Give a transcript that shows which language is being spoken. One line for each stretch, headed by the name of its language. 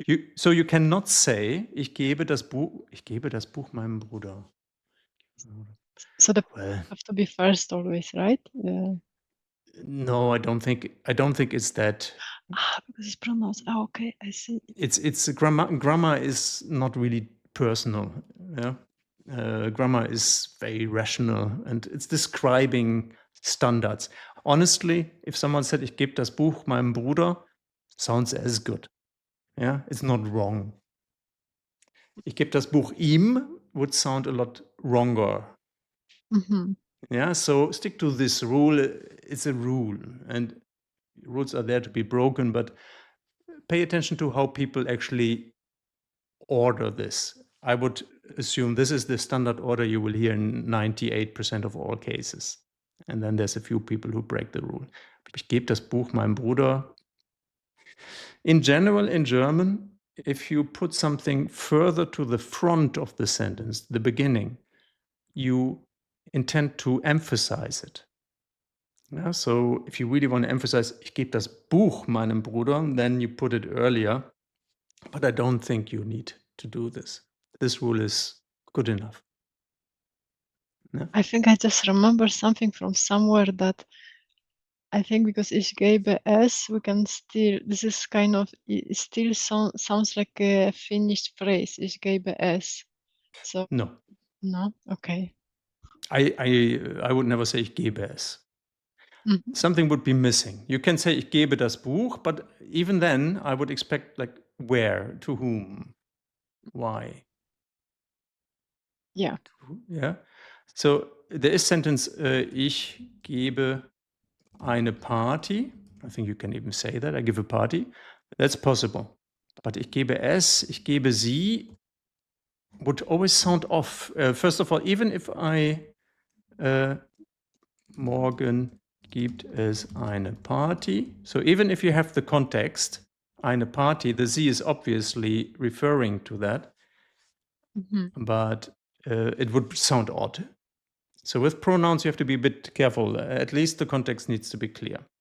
English: You cannot say,
German: ich gebe das Buch meinem Bruder.
English: the Well, have to be first always, right? no, I don't think it's that. Because it's pronouns. Okay, I see. It's grammar is not really personal. Yeah, grammar is very rational and it's describing standards. Honestly, if someone said,
German: ich gebe das Buch meinem Bruder,
English: sounds as good. Yeah, it's not wrong.
German: Ich gebe das Buch ihm
English: would sound a lot wronger. Yeah, so stick to this rule. It's a rule, and rules are there to be broken, but pay attention to how people actually order this. I would assume this is the standard order you will hear in 98% of all cases. And then there's a few people who break the rule.
German: Ich gebe das Buch meinem Bruder.
English: In general, in German, if you put something further to the front of the sentence, the beginning, you intend to emphasize it. Yeah, so if you really want to emphasize,
German: ich gebe das Buch meinem Bruder,
English: then you put it earlier. But I don't think you need to do this. This rule is good enough. Yeah. I think I just remember something from somewhere that I think because
German: ich gebe es,
English: we can still, this is kind of, it still sounds like a finished phrase, ich gebe es. So, No. no? Okay. I would never say
German: ich gebe es.
English: Mhm. Something would be missing. You can say
German: ich gebe das Buch,
English: but even then I would expect like where, to whom, why. Yeah. Yeah. So there is sentence
German: ich gebe eine Party.
English: I think you can even say that. I give a party. That's possible. But
German: ich gebe es, ich gebe sie
English: would always sound off. First of all, even if I
German: morgen gibt es eine Party.
English: So even if you have the context, eine Party, the sie is obviously referring to that, but it would sound odd. So with pronouns, you have to be a bit careful. At least the context needs to be clear.